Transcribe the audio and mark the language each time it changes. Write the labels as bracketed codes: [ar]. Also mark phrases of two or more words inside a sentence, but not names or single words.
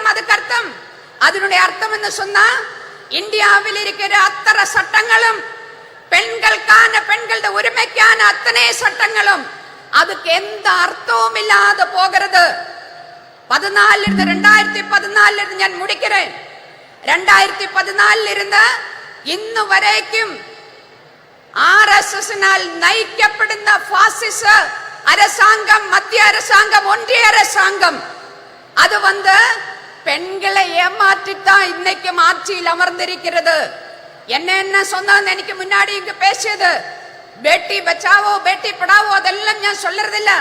[ta] அதுக்கு அர்த்தம், அதனுடைய அர்த்தம் என்ன சொன்னா, இந்தியாவில் இருக்கிற அத்தனை சட்டங்களும் பெண்களுக்கான, பெண்களோட உரிமைக்கான அத்தனை சட்டங்களும் அதுக்கு எந்த அர்த்தமும் இல்லாத போகிறது. 2014 இருந்து ഞാൻ முடிக்கிறேன். 2014 இருந்து [ml] ഇന്നു വരേക്കും RSSனால் നയിക്കപ്പെടുന്ന ഫാസിസ [ta] அரசாங்கம், மத்திய அரசாங்கம், ஒன்றிய அரசாங்கம் அது பெண்களை ஏமாற்றித்தான் இன்னைக்கும் ஆட்சியில் அமர்ந்திருக்கிறது. என்ன சொன்னான்னு எனக்கு முன்னாடி இங்க பேசியது, [hi] बेटी बचाओ बेटी पढ़ाओ [ta] அதெல்லாம் நான் சொல்றது இல்ல.